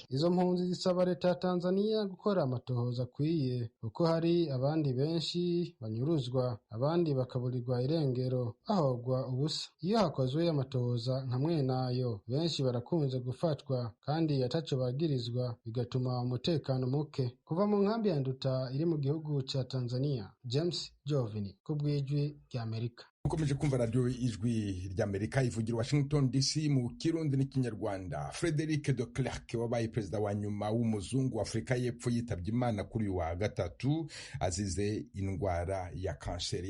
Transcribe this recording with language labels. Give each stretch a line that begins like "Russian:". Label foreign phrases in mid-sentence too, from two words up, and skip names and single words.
Rundi: Izo mpunzi zisaba leta ya Tanzania gukora amatohoza akwiye, kuko hari abandi benshi banyuruzwa, abandi bakaburirwa irengero bahogwa ubusa. Iyo hakozwe amatohoza nka mwenayo, benshi barakunze gufatwa kandi ataco bagirizwa, bigatuma umutekano muke. Kuva mu nkambi ya Nduta iri mu gihugu ca Tanzania, James Jovini ku bw'Ijwi ry'Amerika. Ukomeje kumva radio Ijwi ry'Amerika ivugira Washington DC mu Kirundi n'ikinyarwanda. Frederic de Klerk wabaye perezida wa nyuma w'umuzungu wa Afrika y'Epfo yitabye Imana kuri wa gatatu azize indwara ya kanseri.